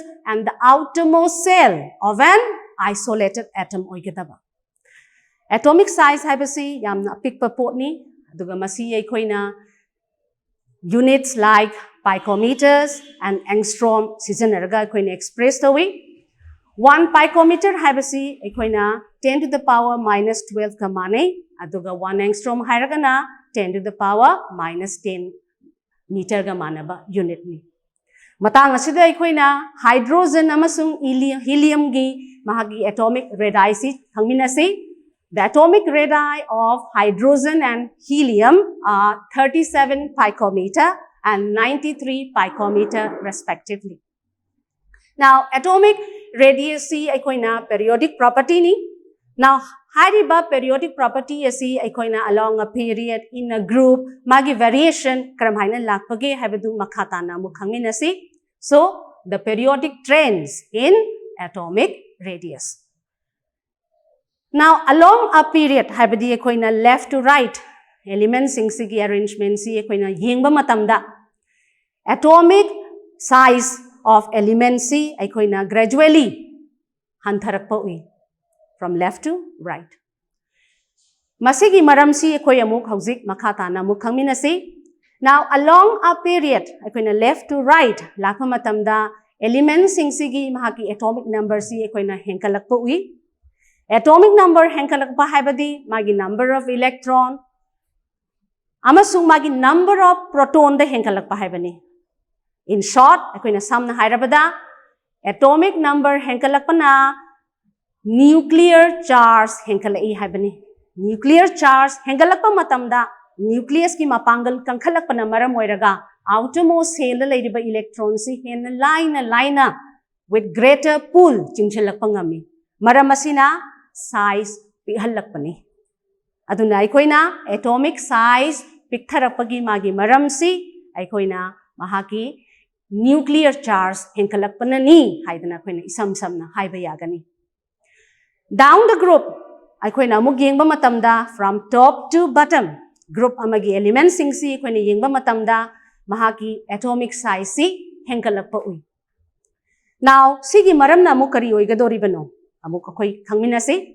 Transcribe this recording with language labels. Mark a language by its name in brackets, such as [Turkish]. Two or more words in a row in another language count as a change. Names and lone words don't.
[English] and the outermost cell of an isolated atom oigadaba atomic size [Manipuri] haibasi yamna pikpa potni aduga masi koina [English] units like picometers and angstrom [Manipuri] sijanarga koina [English] express tawi 1 picometer [Manipuri] haibasi akoina [English] 10 to the power minus 12 [Manipuri] ka mane aduga 1 angstrom hairagana [English] 10 to the power minus 10 meter [Manipuri] ga manaba unit ni matang asida akoina hydrogen amasung helium gi mahagi [English] atomic radii [Manipuri] si khangminasi the [English] atomic radii of hydrogen and helium are 37 picometer and 93 picometer respectively now atomic radius [Manipuri] si aikoina [English] periodic property ni now hariba periodic property [Manipuri] asi aikoina [English] along a period in a group magi variation [Manipuri] karam haina lakpage habadu makhata na mukhangin asi [English] so the periodic trends in atomic radius now along a period [Manipuri] habadi aikoina [English] left to right elements [Manipuri] singsigi arrangement si aikoina yengba matamda [English] atomic size of element C [Manipuri] aikoina gradually hantharakpa ui [English] from left to right [Manipuri] masigi maram si akoi amuk hauzik makhata na muk khangminasi [English] now along a period [Manipuri] aikoina [English] left to right [Manipuri] lakpa matamda elements singsigi mahaki [English] atomic number [Manipuri] si aikoina henkalakpa ui [English] atomic number [Manipuri] henkalakpa haibadi magi [English] number of electron [Manipuri] amasung magi [English] number of proton [Manipuri] da henkalakpa haibani [English] in short [Manipuri] akoina samna hairabada [English] atomic number [Manipuri] henkalakpana [English] nuclear charge [Manipuri] henkalai haibani [English] nuclear charge [Manipuri] henkalakpa matamda nucleus ki mapangal kankhalakpana maram oiraga [English] outermost cell [Manipuri] leiriba electrons si hen [English] line with greater pull [Manipuri] chingchalakpa ngami maram asina size pihalakpani aduna aikoina [English] atomic size [Manipuri] piktharapagi magi maram si aikoina mahaki [English] nuclear charge [Manipuri] henkalakpana ni haidana koina isam samna haiba yagani [English] down the group [Manipuri] aikoina amuk yengba matamda [English] from top to bottom [Manipuri] group amagi elements singsi koina yengba matamda mahaki [English] atomic size [Manipuri] si henkalakpa ui now sigi maramna amuk kari oigadoribano amuk akoi khangminasi